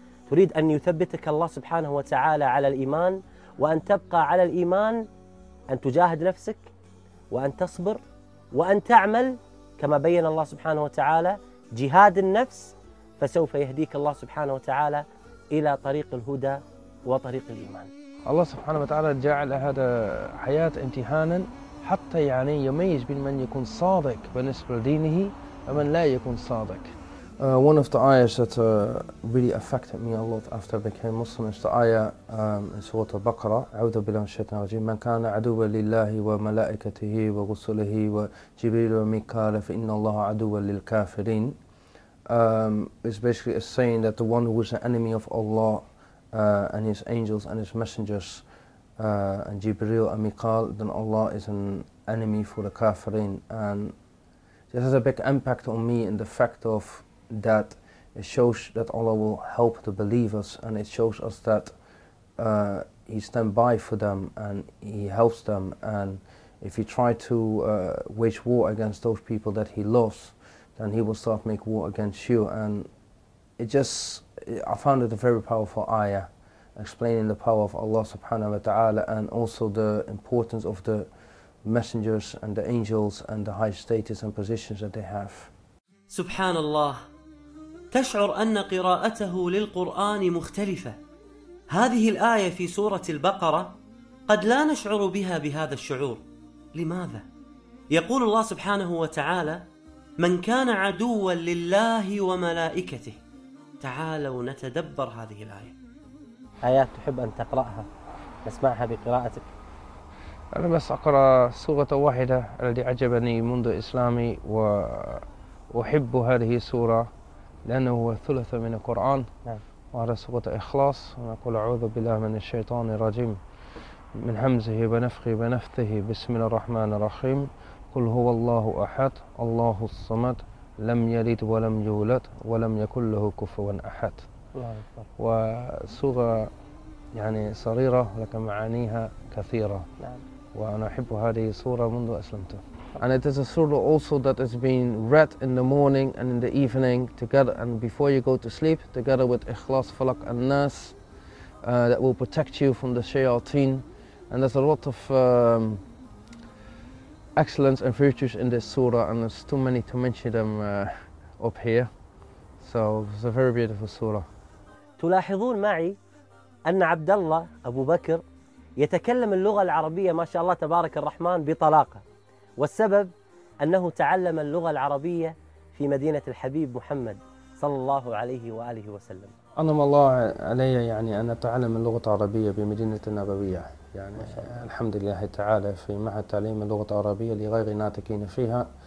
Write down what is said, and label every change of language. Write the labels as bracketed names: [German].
[Arabic] تريد أن يثبتك الله سبحانه وتعالى على الإيمان وأن تبقى على الإيمان، أن تجاهد نفسك وأن تصبر وأن تعمل كما بيّن الله سبحانه وتعالى جهاد النفس، فسوف يهديك الله سبحانه وتعالى إلى طريق الهدى وطريق الإيمان. الله سبحانه وتعالى جعل هذا حياة امتهانا حتى يعني يميز بين من يكون صادق بالنسبة لدينه ومن لا يكون صادق. [English] One of the ayahs that really affected me a lot after I became Muslim is the ayah in Surah Al-Baqarah, [Arabic] أعوذ بالله من الشيطان الرجيم. من كان عدو لله وملائكته ورسله وجبريل وميكائيل فإن الله عدو للكافرين. [English] It's basically a saying that the one who is an enemy of Allah and his angels and his messengers and Jibril and Mikael, then Allah is an enemy for the kafirin. And this has a big impact on me in the fact of that it shows that Allah will help the believers, and it shows us that He stands by for them and He helps them. And if He try to wage war against those people that He loves, then He will start make war against you. And it just, I found it a very powerful ayah, explaining the power of Allah subhanahu wa ta'ala and also the importance of the messengers and the angels and the high status and positions that they have. [Arabic] Subhanallah. تشعر أن قراءته للقرآن مختلفة. هذه الآية في سورة البقرة قد لا نشعر بها بهذا الشعور، لماذا؟ يقول الله سبحانه وتعالى من كان عدوا لله وملائكته. تعالوا نتدبر هذه الآية. آيات تحب أن تقرأها نسمعها بقراءتك؟ أنا بس أقرأ سورة واحدة التي عجبني منذ إسلامي وأحب هذه السورة لأنه هو ثلث من القرآن. نعم. وهذا سورة إخلاص. ونقول أعوذ بالله من الشيطان الرجيم من همزه بنفخه بنفثه بسم الله الرحمن الرحيم. قل هو الله أحد الله الصمد لم يلد ولم يولد ولم يكن له كفوا أحد. وسورة يعني صغيرة لكن معانيها كثيرة. نعم. وأنا أحب هذه السورة منذ أسلمت. [English] And it is a surah also that has been read in the morning and in the evening together, and before you go to sleep, together with Ikhlas, Falak and Nas, that will protect you from the shayateen. And there's a lot of excellence and virtues in this surah, and there's too many to mention them up here. So it's a very beautiful surah. [Arabic] تلاحظون معي أن عبد الله أبو بكر يتكلم اللغة العربية ما شاء الله تبارك الرحمن بطلاقة. والسبب أنه تعلم اللغة العربية في مدينة الحبيب محمد صلى الله عليه وآله وسلم. أنعم الله علي يعني أن أتعلم اللغة العربية بمدينة النبوية، يعني الحمد لله تعالى في معهد تعليم اللغة العربية لغير ناطقين فيها.